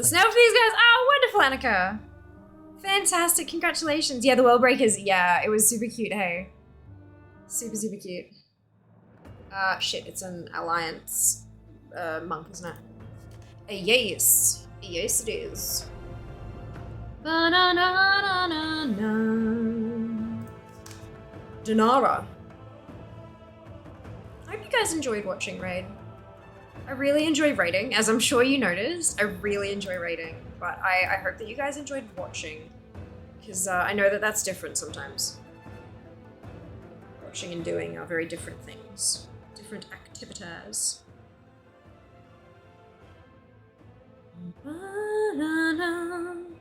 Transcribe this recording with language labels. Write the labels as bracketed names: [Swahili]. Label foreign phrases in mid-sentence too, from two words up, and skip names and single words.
[English] snow for these guys. Oh, wonderful, Annika. Fantastic. Congratulations. Yeah, the World Breakers. Yeah, it was super cute, hey. Super, super cute. Shit, it's an alliance monk, isn't it? Yes. Yes, it is. Ba-na-na-na-na-na. Denara. I hope you guys enjoyed watching Raid. I really enjoy raiding, as I'm sure you noticed. I really enjoy raiding, but I hope that you guys enjoyed watching, because I know that that's different sometimes. Watching and doing are very different things, different activities. Ba-na-na.